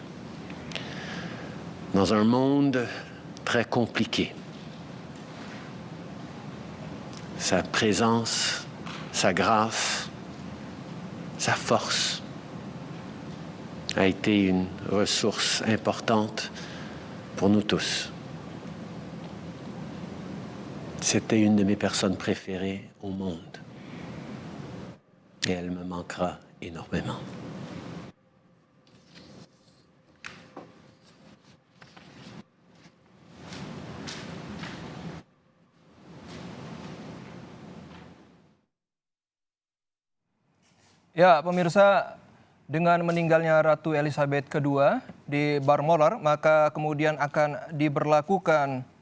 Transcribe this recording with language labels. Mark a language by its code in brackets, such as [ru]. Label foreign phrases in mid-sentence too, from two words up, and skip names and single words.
[fr] Dans un monde très compliqué, sa présence, sa grâce, sa force a été une ressource importante pour nous tous. C'était une de mes personnes préférées au monde. Et elle me manquera énormément. [id] Ya, pemirsa, dengan meninggalnya Ratu Elizabeth II di Balmoral, maka kemudian akan diberlakukan